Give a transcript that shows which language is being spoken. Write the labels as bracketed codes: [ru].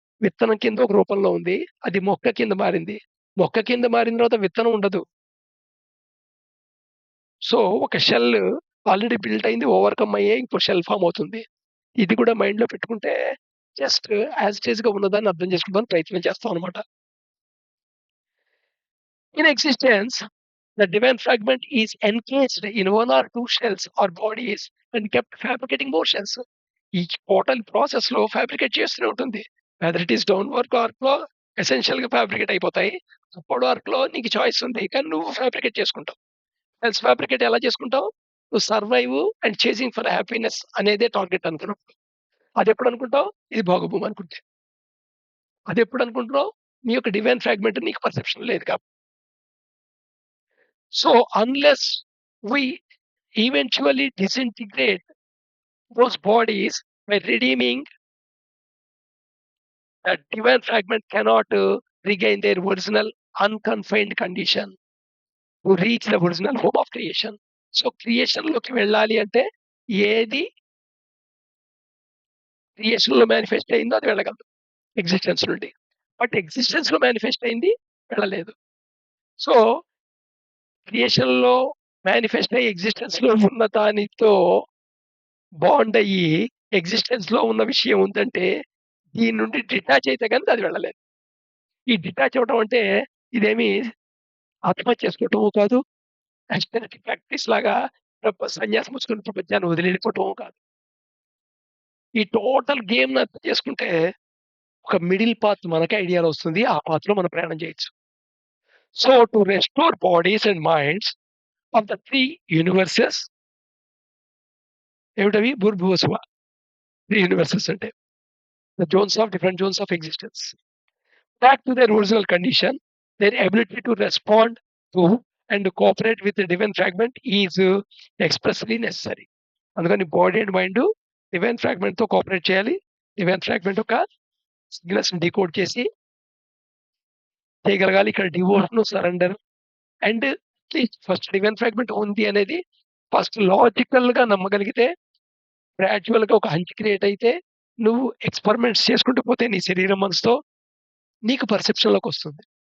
[te] విత్తనం కింద ఒక రూపంలో ఉంది. అది మొక్క కింద మారింది. మొక్క కింద మారిన తర్వాత విత్తనం ఉండదు. సో, ఒక షెల్ ఆల్రెడీ బిల్ట్ అయింది. ఓవర్‌కమ్ అయ్యే ఇంకో షెల్ ఫార్మ్ అవుతుంది. ఇది కూడా మైండ్‌లో పెట్టుకుంటే [en] just as it ఈస్‌గా [te] ఉన్నదాన్ని అర్థం చేసుకోవడానికి ప్రయత్నం చేస్తామనమాట. [en] In existence, the divine fragment is encased in one or two shells or bodies and kept fabricating more shells. [te] ఈ టోటల్ ప్రాసెస్‌లో ఫ్యాబ్రికేట్ చేస్తూనే ఉంటుంది. [en] whether it is down work [te] ఆర్క్‌లో ఎసెన్షియల్‌గా fabricate అయిపోతాయి. అప్పర్ వర్క్‌లో నీకు చాయిస్ ఉంది. కానీ నువ్వు ఫ్యాబ్రికేట్ చేసుకుంటావు. సెల్ఫ్ ఫ్యాబ్రికేట్ ఎలా చేసుకుంటావు? నువ్వు [en] survive and chasing for happiness [te] అనేదే టార్గెట్ అనుకున్నప్పుడు. అదెప్పుడు అనుకుంటావు? ఇది భోగభూమి అనుకుంటే. అదెప్పుడనుకుంటున్నావు? నీ యొక్క డివైన్ ఫ్రాగ్మెంట్ నీకు పర్సెప్షన్ లేదు so, [en] Unless we eventually disintegrate those bodies by redeeming, that divine fragment cannot regain their original unconfined condition to reach the original home of creation. [te] So, క్రియేషన్‌లోకి వెళ్ళాలి అంటే ఏది క్రియేషన్‌లో మేనిఫెస్ట్ అయిందో అది వెళ్ళగలదు ఎగ్జిస్టెన్స్ నుండి. But ఎగ్జిస్టెన్స్‌లో manifest అయింది వెళ్ళలేదు. So, క్రియేషన్‌లో manifest అయ్యి ఎగ్జిస్టెన్స్‌లో ఉన్న దానితో బాండ్ అయ్యి ఎగ్జిస్టెన్స్‌లో ఉన్న విషయం ఉందంటే దీని నుండి డిటాచ్ అయితే గాని అది వెళ్ళలేదు. ఈ డిటాచ్ అవ్వడం అంటే ఇదేమి ఆత్మహత్య చేసుకోవటము కాదు. ఆస్టెరిటీ ప్రాక్టీస్ లాగా సన్యాసం పుచ్చుకొని ప్రపంచాన్ని వదిలి వెళ్ళిపోవటము కాదు. ఈ టోటల్ గేమ్‌ని అర్థం చేసుకుంటే ఒక మిడిల్ పాత్ మనకే ఐడియాలో వస్తుంది. ఆ పాత్‌లో మనం ప్రయాణం చేయొచ్చు. [en] so, to restore bodies and minds of the 3 universes [te] ఏమిటవి? భూర్భువ స్వ [en] 3 universes అంటే the different zones of existence. Back to their original condition, their ability to respond to and cooperate with the divine fragment is expressly necessary. [te] అందుకని body and mind divine ఫ్రాగ్మెంట్‌తో cooperate చేయాలి. Divine fragment యొక్క సిగ్నల్స్‌ని decode చేసి చేయగలగాలి. ఇక్కడ devotion, surrender and first divine fragment ఉంది అనేది first లాజికల్‌గా నమ్మగలిగితే గ్రాడ్యుయల్‌గా ఒక హంచ్ క్రియేట్ అయితే నువ్వు ఎక్స్‌పెరిమెంట్స్ చేసుకుంటూ పోతే నీ శరీరం, మనసుతో నీకు పర్సెప్షన్‌లోకొస్తుంది.